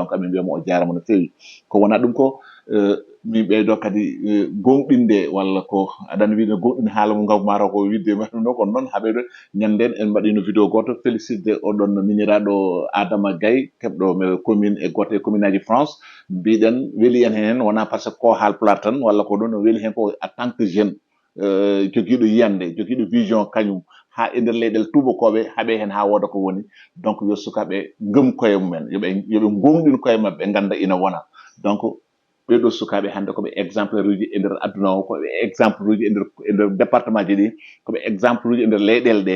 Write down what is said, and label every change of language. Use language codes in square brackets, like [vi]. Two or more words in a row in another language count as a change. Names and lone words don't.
[ff] Donc amin mbiyamo o jarama no fewi ko wona ɗum ko min ɓeydo kadi gonɗinde walla ko aɗana wiide gonɗinde haala mo gaw mataw ko widdema ɗum ɗo kono noon haaɓeɗo ñanden en mbaɗino vidéo goto félicité oɗon miñiraɗo Adama Gaye keɓɗo commune e goto e commune aji France mbiɗen weeli en hen wona [fr] par ce que [ff] ko haalpular tan walla ko ɗon no weeli hen ko [fr] en tant que jeune [ff] joguiɗo yiyande joguiɗo vision kañum ha e nder leyɗele tubakoɓe haaɓe hen ha woda ko woni. Donc yo sukaɓe gëm koye mumen yoɓe gonɗin koye mabɓe ganda ina wona. Donc ɓeɗo sukaɓe hande koɓe exemplaire uji e nder aduna o koɓe exemple uji e nder département ji ɗi koɓe exemple uji e nder leyɗele ɗe.